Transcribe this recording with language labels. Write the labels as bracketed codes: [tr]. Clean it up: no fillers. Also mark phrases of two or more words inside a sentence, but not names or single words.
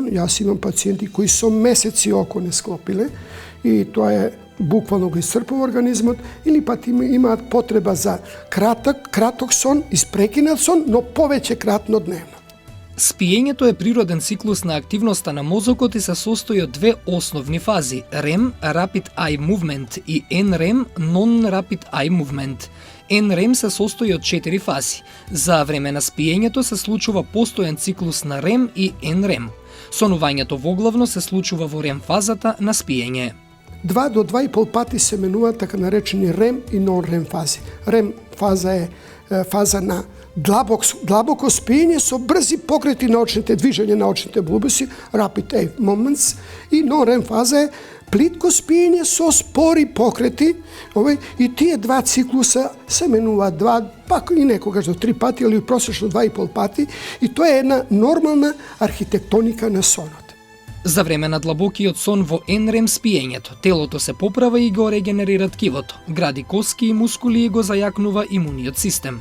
[mk] Јас имам пациенти кои со месеци око не склопиле и тоа е буквално го исцрпува организмот, или пат имаат потреба за краток сон, испрекинат сон, но повеќе кратно дневно. Спиењето е природен циклус на активноста на мозокот и се состои од две основни фази: [en] REM, Rapid Eye Movement, и NREM, Non-Rapid Eye Movement. [mk] NREM се состои од 4 фази. За време на спиењето се случува постојан циклус на REM и NREM. Сонувањето воглавно се случува во REM фазата на спиење. 2 до 2,5 пати се менуваат така наречени REM и non-REM фази. REM фаза е фаза на длабоко спиење со брзи покрети на очните движења на очните булбуси, [en] rapid eye movements, [mk] и non-REM фаза е плитко спиење со спори покрети, и тие два циклуса се менуваат 2, пак и некогаш до 3 пати, или просечно 2,5 пати, и тоа е една нормална архитектоника на сонот. За време на длабокиот сон во NREM спиењето, телото се поправа и го регенерира ткивото, гради коски и мускули и го зајакнува имуниот систем.